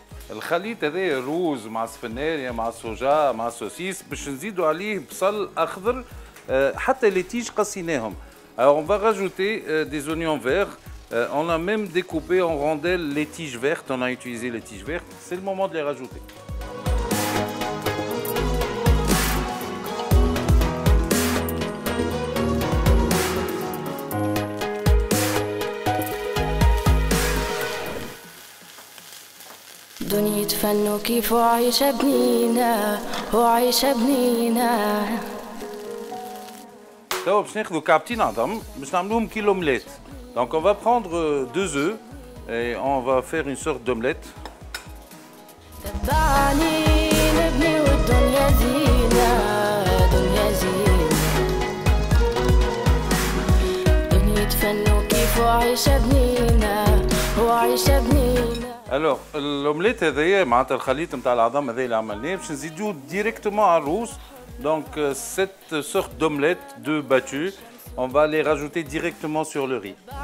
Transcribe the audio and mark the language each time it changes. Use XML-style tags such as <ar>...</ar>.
<ar>الخليط هذا الروز مع السفنارية مع الصوجا مع السوسيس باش نزيدوا عليه بصل أخضر حتى les tiges قصيناهم.</ar> <fr>Alors on va rajouter des oignons verts. On a même découpé en rondelles les tiges vertes. On a utilisé les tiges vertes. C'est le moment de les rajouter.</fr> <ar>دنيا فن وكيف وعيشة بنينة وعيشة بنينة. توا باش ناخذوا كعبتين عظم باش نعملوهم كيلو اومليت.</ar> <fr>Donc on va prendre 2 œufs et on va faire une sorte d'omelette.</fr> <ar>تبعني نبني والدنيا زينة دنيا زينة. دنيا فن وكيف وعيشة بنينة وعيشة بنينة. Alors l'omelette هذايا معناتها الخليط نتاع العظم هذايا اللي عملناه باش نزيدوه ديريكتومون على الروز.</ar> <fr>Donc cette sorte d'omelette de battu, on va les rajouter directement sur le riz.</fr>